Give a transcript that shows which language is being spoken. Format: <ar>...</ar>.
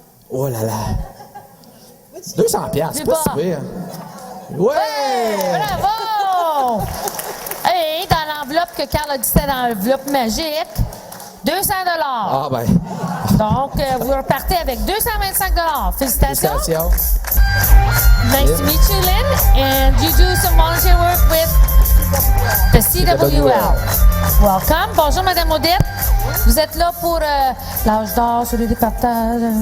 <fr>Oh là là. 200 piastres, c'est Plus pas si bas. pire. Ouais! Bravo! Et dans l'enveloppe que Carl a dit, c'était dans l'enveloppe magique, 200 $. Ah ben, Donc, vous repartez avec 225 $. Félicitations. félicitations.</fr> <en>Nice to meet you, Lynn. And you do some volunteer work with the CWL. Welcome.</en> <fr>Bonjour, Madame Odette. Vous êtes là pour l'âge d'or sur les départages.</fr>